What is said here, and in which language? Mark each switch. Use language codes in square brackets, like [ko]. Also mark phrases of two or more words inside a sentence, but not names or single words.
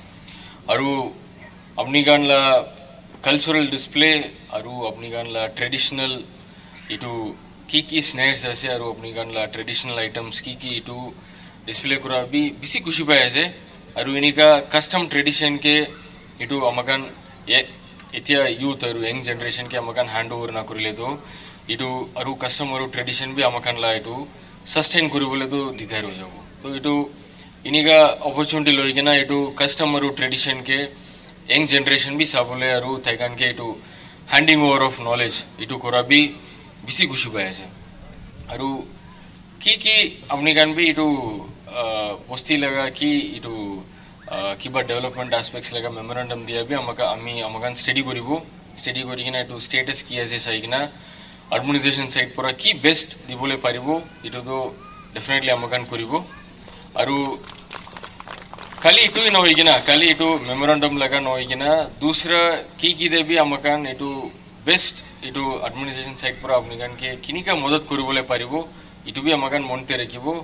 [nag] aru apni gan la [en] cultural display [nag] aru apni gan la traditional itu ki snacks ase aru apni gan la [en] traditional items [nag] ki itu display kora bi bisi khushi paye ase aru inika [en] custom tradition [nag] ke itu amakan etia youth aru [en] young generation [nag] ke amakan handover na korile to itu aru custom aru tradition bi amakan la itu sustain koribole to didhar ho jabo to itu inika opportunity loikena itu custom aru tradition ke young generation bi sabole aru taigan ke itu [en] handing over of knowledge [nag] itu kora bi bisi khushi paye ase aru ki apni gan bi itu bosti laga ki itu kiba [en] development aspects [nag] laga memorandum dia bi amakan study korigina itu status ki ase saigina [en] administration side [nag] pura ki best dibole paribo itu to definitely amakan koribo aru kali itu ino hoigina kali itu memorandum laga no hoigina dusra ki de bi amakan itu best itu [en] administration side [nag] pura apni gan ke kinika madad koribole paribo itu bi amakan monte rakibo